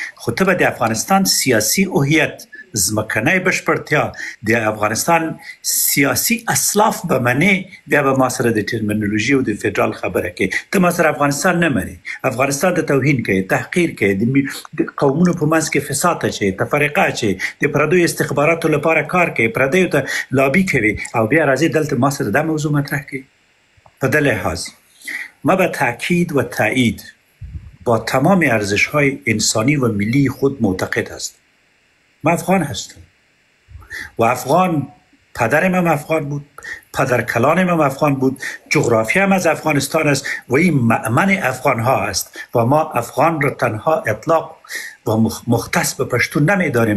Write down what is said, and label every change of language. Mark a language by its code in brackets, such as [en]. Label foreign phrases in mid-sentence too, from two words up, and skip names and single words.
[ps] خو ته به د افغانستان سیاسي هویت، ځمکنۍ بشپړتیا، د افغانستان سیاسي اسلاف به منې، بیا به ما سره د ټرمینالوژي او د فدرال خبره کوي. ته ما سره افغانستان نه منې، افغانستان ته توهین کوي، تحقیر کوي، د قومونو په منځ کې فساد اچوي، تفرقه اچوي، د پردیو استخباراتو لپاره کار کوي، پردیو ته لابي کوي، او بیا راځي دلته ما سره دا موضوع مطرح کوي. په دې لحاظ [fa] ما به تاکید و تایید با تمام ارزش‌های انسانی و ملی خود معتقد هستم. من افغان هستم و افغان، پدرم هم افغان بود، پدر کلانم هم افغان بود، جغرافی هم از افغانستان است و این مأمن افغان ها است و ما افغان را تنها اطلاق و مختص به پشتون نمیداریم.